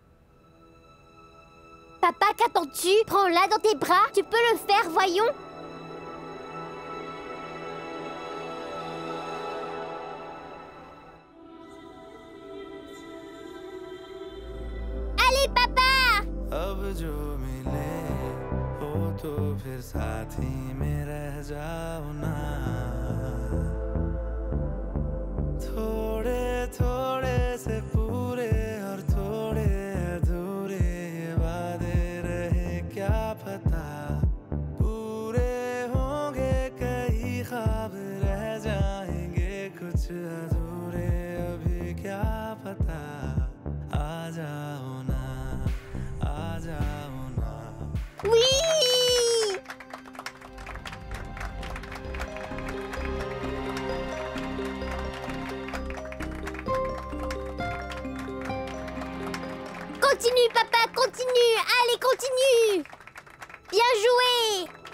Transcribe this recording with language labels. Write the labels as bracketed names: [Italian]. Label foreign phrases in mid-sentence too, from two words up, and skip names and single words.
[French] Papa, qu'attends-tu? Prends-la dans tes bras, tu peux le faire, voyons. Allez, papa! [Hindi] अब जो मिले हो तो फिर साथी में रह जाओ ना थोड़े थोड़े से पूरे और थोड़े अधूरे वादे रहे क्या पता पूरे होंगे कई ख्वाब रह जाएंगे कुछ अधूरे अभी क्या पता आ जाओ ना आ जाओ ना [French] Oui! Continue, papa, continue! Allez, continue! Bien joué!